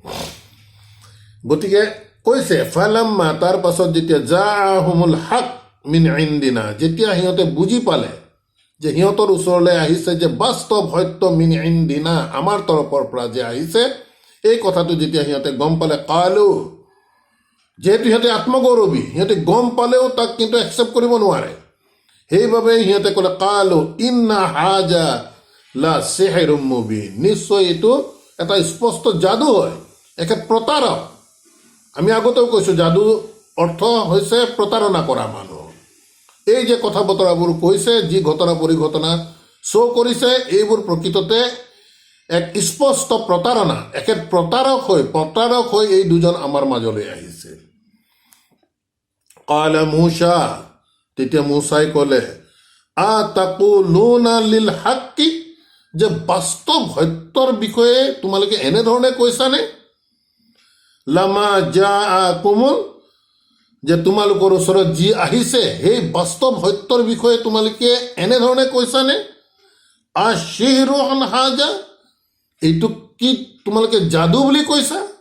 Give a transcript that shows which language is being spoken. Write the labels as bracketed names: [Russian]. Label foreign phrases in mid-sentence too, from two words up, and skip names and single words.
[Assamese] গতিকে কৈছে ফালাম্মা, তাৰ পাছত যেতিয়া [Arabic] جاءهم الحق من عندنا, [Assamese] যেতিয়া সিহঁতে বুজি পালে যে সিহঁতৰ ওচৰলৈ আহিছে যে বাস্তৱ সত্য [Arabic] من عندنا, [Assamese] আমাৰ তৰফৰ পৰা যে আহিছে, এই কথাটো যেতিয়া সিহঁতে গম পালে, কালু, যিহেতু সিহঁতে আত্মগৌৰৱী, সিহঁতে গম পালেও তাক কিন্তু একচেপ্ট কৰিব নোৱাৰে, সেইবাবে সিহঁতে ক'লে [Arabic] قالوا إن هذا ل سحر مبين, [Assamese] নিশ্চয় এইটো এটা স্পষ্ট যাদু হয়, এখেত প্ৰতাৰক। আমি আগতেও কৈছোঁ যাদু অৰ্থ হৈছে প্ৰতাৰণা কৰা মানুহ। এই যে কথা বতৰাবোৰ কৈছে, যি ঘটনা পৰিঘটনা শ্ব' কৰিছে, এইবোৰ প্ৰকৃততে এক স্পষ্ট প্ৰতাৰণা। এখেত প্ৰতাৰক হৈ এই দুজন আমাৰ মাজলৈ আহিছে। [Arabic] قال موسى, [Assamese] তেতিয়া মুছাই ক'লে [Arabic] أتقولون للحق, [Assamese] যে বাস্তৱ সত্যৰ বিষয়ে তোমালোকে এনেধৰণে কৈছানে? [Arabic] لما جاءكم, [Assamese] যে তোমালোকৰ ওচৰত যি আহিছে সেই বাস্তৱ সত্যৰ বিষয়ে তোমালোকে এনেধৰণে কৈছানে? [Arabic] أسحر هذا, [Assamese] এইটো কি তোমালোকে যাদু বুলি কৈছা?